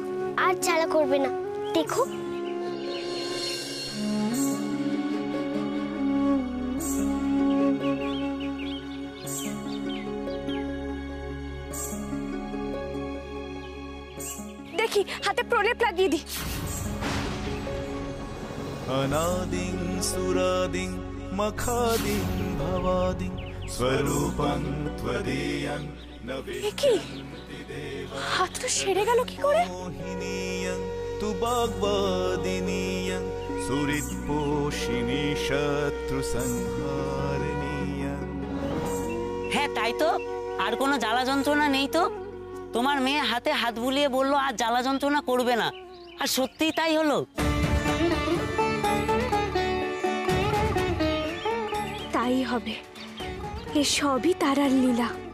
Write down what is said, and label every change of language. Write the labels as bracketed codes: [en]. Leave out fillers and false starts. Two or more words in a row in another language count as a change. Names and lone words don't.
[bn] আর জ্বালা করবে না, দেখো। দেখি হাতে প্রলেপ লাগিয়ে দি। [sa] अनादिं सुरादिं मखादिं भवादिं स्वरूपं त्वदीयं [bn] কি হাতটা সেরে গেল কি করে? [sa] मोहिनीयं तु वाग्वादिनीयं सुहृत्पोषिणी शत्रुसंहारिणीयं। [bn] হ্যাঁ তাই তো, আর কোনো জ্বালা যন্ত্রণা নেই তো। তোমার মেয়ে হাতে হাত বুলিয়ে বললো আর জ্বালা যন্ত্রণা করবে না, আর সত্যিই তাই হলো। তাই হবে, এ সবই তারার লীলা।